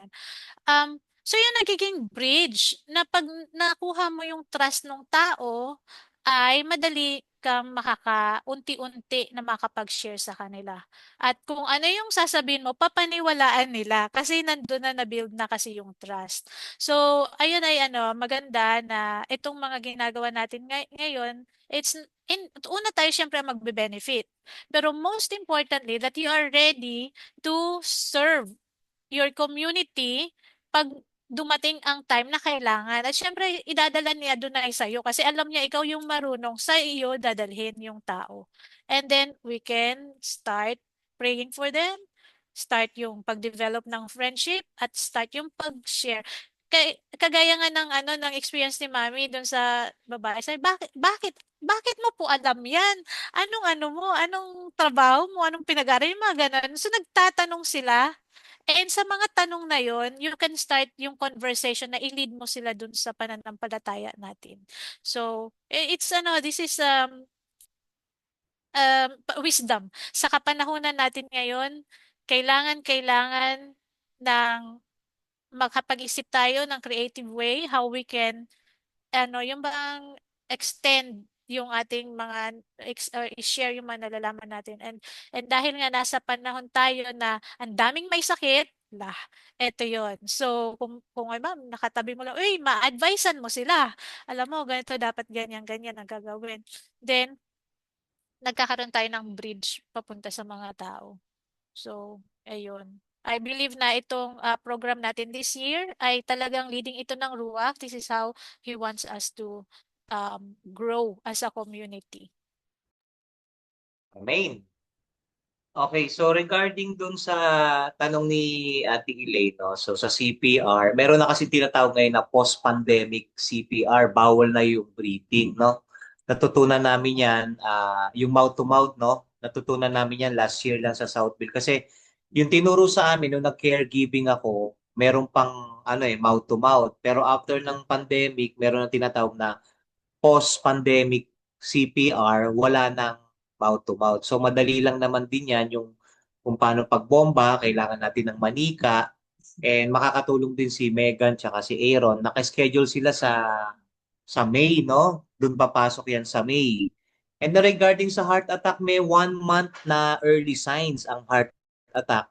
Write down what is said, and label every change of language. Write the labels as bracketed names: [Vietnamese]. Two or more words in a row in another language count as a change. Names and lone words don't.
[Filipino] So yung nagiging bridge na pag nakuha mo yung trust ng tao, ay madali kang unti-unti na makapag-share sa kanila. At kung ano yung sasabihin mo, papaniwalaan nila kasi nandun na na-build na kasi yung trust. So, ayun ay maganda na itong mga ginagawa natin ngayon, una tayo syempre magbe-benefit. [English] Pero most importantly, that you are ready to serve your community [Filipino] pag dumating ang time na kailangan. At syempre, idadala niya doon na sa'yo kasi alam niya ikaw yung marunong sa iyo dadalhin yung tao. [English] And then, we can start praying for them, start [Filipino] yung pag-develop ng [English] friendship, at start [Filipino] yung pag-share. Kagaya nga ng experience ni Mami doon sa babae. Sabi, bakit mo po alam yan? Anong trabaho mo? Anong pinag-aaral? Yung mga ganun. So, nagtatanong sila. And sa mga tanong na yon, [English] you can start [Filipino] yung conversation na i-lead mo sila dun sa pananampalataya natin. [English] So, this is wisdom. [Filipino] Sa kapanahunan natin ngayon, kailangan ng makapag-isip tayo ng [English] creative way how we can [Filipino] yung bang extend yung ating mga i-share yung mga nalalaman natin. And dahil nga nasa panahon tayo na ang daming may sakit, eto yon. So, kung ay ma'am, nakatabi mo lang, uy, ma-advisean mo sila. Alam mo, ganito dapat ganyan ang gagawin. Then, nagkakaroon tayo ng bridge papunta sa mga tao. So, ayun. [English] I believe [Filipino] na itong program natin [English] this year [Filipino] ay talagang leading ito ng Ruach. [English] This is how He wants us to grow as a community. [Filipino] Amen. Okay, so regarding dun sa tanong ni Ate Elaine, no? So sa CPR, meron na kasi tinatawag ngayon na [English] post-pandemic CPR, [Filipino] bawal na yung breathing, no? Natutunan namin yan, yung mouth-to-mouth, no? Natutunan namin yan [English] last year [Filipino] lang sa Southville. Kasi yung tinuro sa amin, nung nag-caregiving ako, meron pang mouth-to-mouth. Pero after ng pandemic, meron na tinatawag na [English] post-pandemic CPR, [Filipino] wala nang mouth-to-mouth. So madali lang naman din yan yung kung paano pagbomba, kailangan natin ng manika, and makakatulong din si Megan tsaka si Aaron. Naka-schedule sila sa May, no? Doon papasok yan sa May. And regarding sa [English] heart attack, [Filipino] may 1 month na [English] early signs [Filipino] ang [English] heart attack.